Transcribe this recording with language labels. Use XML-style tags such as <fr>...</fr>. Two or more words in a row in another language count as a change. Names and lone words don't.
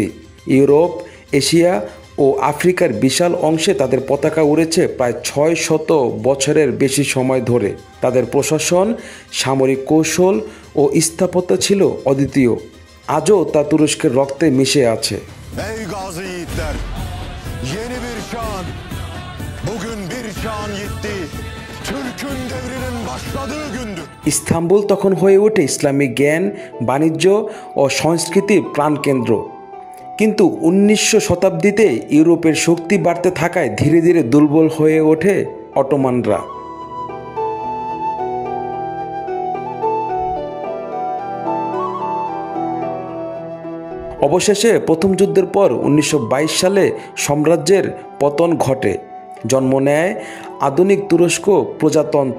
<bn>ইউরোপ, এশিয়া ও আফ্রিকার বিশাল অংশে তাদের পতাকা উড়েছে প্রায় 600 বছরের বেশি সময় ধরে। তাদের প্রশাসন, সামরিক কৌশল ও স্থাপত্য ছিল অদ্বিতীয়। আজও তা তুরস্কের রক্তে মিশে আছে।</bn> <tr>Ey gazi yiğitler, yeni bir şan, bugün bir şan yitti, Türk'ün devrinin başladığı gündür.</tr> <bn>ইস্তাম্বুল তখন হয়ে ওঠে ইসলামিক জ্ঞান, বাণিজ্য ও সংস্কৃতির প্রাণকেন্দ্র। কিন্তু 1900 শতাব্দীতে ইউরোপের শক্তি বাড়তে থাকায় ধীরে ধীরে দুর্বল হয়ে ওঠে অটোমানরা। অবশেষে প্রথম যুদ্ধের পর 1922 সালে সাম্রাজ্যের পতন ঘটে, জন্ম নেয় আধুনিক তুরস্ক প্রজাতন্ত্র।</bn>